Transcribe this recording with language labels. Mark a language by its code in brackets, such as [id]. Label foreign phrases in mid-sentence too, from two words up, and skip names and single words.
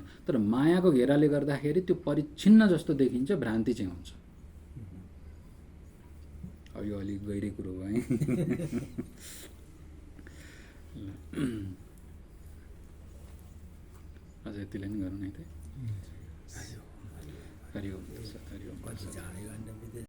[ne] तर मायाको घेराले गर्दाखेरि त्यो परिच्छिन्न जस्तो देखिन्छ, भ्रान्ति चाहिँ हुन्छ। अब यो अलिक गहिरै कुरो हो है। अझ यतिलाई नै गरौँ है त। हरि ओम, हरि ओम। कति चाँडै गर्ने